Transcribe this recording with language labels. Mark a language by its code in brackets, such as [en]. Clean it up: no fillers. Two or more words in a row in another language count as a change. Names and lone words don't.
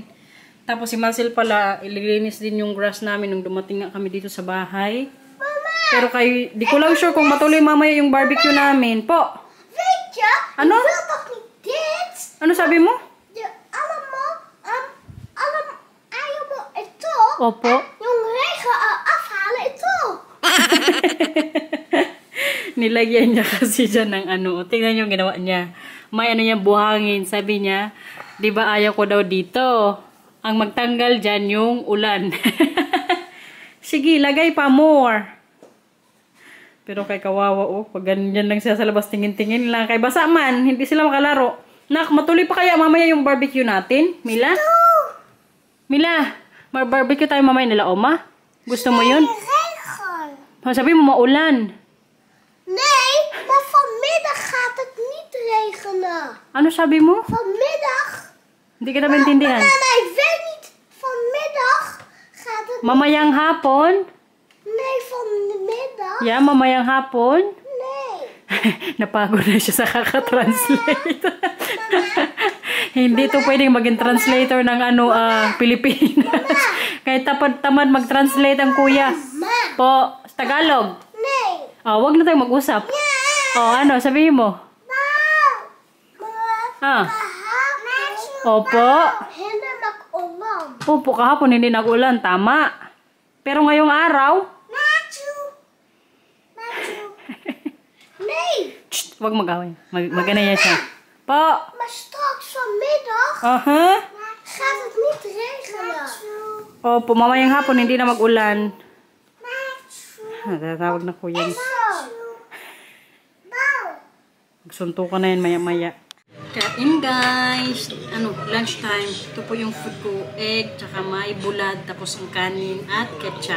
[tl] Tapos si Marcel pala, ililinis din yung grass namin nung dumating nga kami dito sa bahay. Pero di ko lang sure kung matuloy mamaya yung barbecue namin. Po! Ano? Ano sabi mo? Ayaw mo ito? Opo. Yung [nl] regen afhalen [tl] ito. Nilagyan niya kasi dyan ng tingnan niyo yung ginawa niya. May niya buhangin. Sabi niya, di ba ayaw ko daw dito. Ang magtanggal dyan yung ulan. Sige, lagay pa more. Pero kay kawawa, pag ganyan lang siya sa labas, tingin-tingin lang. Kay basa man, hindi sila makalaro. Nak, matuloy pa kaya mamaya yung barbecue natin? Mila? Mila, barbecue tayo mamaya nila, Oma? Gusto mo yun? Sabi mo, maulan. [nl] Nee, maar vanmiddag gaat het niet regenen. [tl] Ano sabi mo? [nl] Vanmiddag. [tl] Hindi kita maintindihan. Mama, [nl] ik weet niet. Vanmiddag gaat het. [tl] Mamayang hapon? [nl] Nee, vanmiddag. [en] Yeah, [tl] mamayang hapon? [nl] Nee. [tl] Napagod na siya sa kaka-translate. Hindi to pwedeng maging translator ng Pilipinas. Kahit tamad mag-translate ang kuya. Po, Tagalog. [nl] Nee. [tl] Wag na tayong mag-usap. Sabihin mo? Opo. Hindi mag-ulan. Opo, kahapon hindi nag-ulan. Tama. Pero ngayong araw? [nl] Nee. [tl] Wag mag-away. Mag-ganaya siya. Po. [nl] Maar straks vanmiddag gaat het niet regenen. [tl] Opo, mamayang hapon hindi na mag-ulan. Tatawag na ko yan. Magsuntukan na yan maya-maya. Kain guys! [en] Lunch time. [tl] Ito po yung food ko. Egg, tsaka may bulad, tapos ang kanin at ketchup.